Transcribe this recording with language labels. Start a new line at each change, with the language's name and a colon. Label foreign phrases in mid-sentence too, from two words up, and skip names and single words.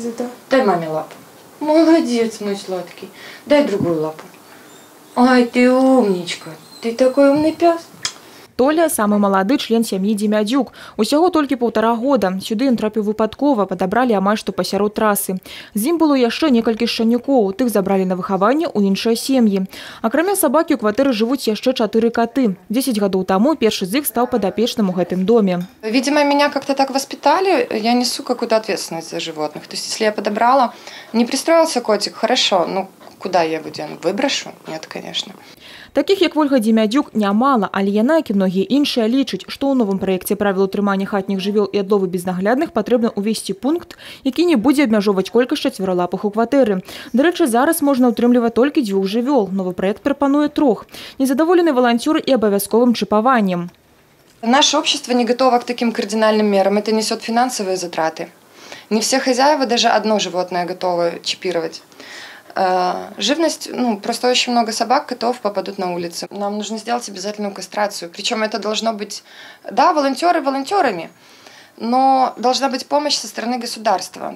Russian: Дай маме лапу. Молодец, мой сладкий. Дай другую лапу. Ай, ты умничка. Ты такой умный пес.
Belarusian: Толя – самый малады член сям'і Демядзюк. Усяго толькі 1,5 года. Сюды ён трапіў выпадкова, падабралі амаль што пасярод трасы. З ім было яшчэ некалькі шчанюкоў, тых забралі на выхаванне ў іншыя сем'і. Акрамя сабакі ў кватэры жывуць яшчэ 4 каты. 10 гадоў таму першы з іх стаў падапечным у гэтым доме.
Russian: Видимо, меня как-то так воспитали, я несу какую-то ответственность за животных. То есть, если я подобрала, не пристроился котик, хорошо, ну куда я его дену? Выброшу? Нет, конечно.
Belarusian: Таких, як Вольга Демядзюк, нямала, але яна, як і многія іншыя, лічыць, што ў новым праекце правіл утрымання хатніх жывёл і адловы безнаглядных патрэбна ўвесці пункт, які не будзе абмяжоўваць колькасць чацвералапых у кватэры. Дарэчы, зараз можна ўтрымліваць толькі 2 жывёл. Новы праект прапануе 3. Незадаволены валанцёры і абавязковым чипаваннем.
Russian: Наше общество не готово к таким кардинальным мерам. Это несет финансовые затраты. Не все хозяева даже одно животное готовы чипировать. Живность, просто очень много собак, котов попадут на улицы. Нам нужно сделать обязательную кастрацию. Причем это должно быть, да, волонтеры волонтерами, но должна быть помощь со стороны государства.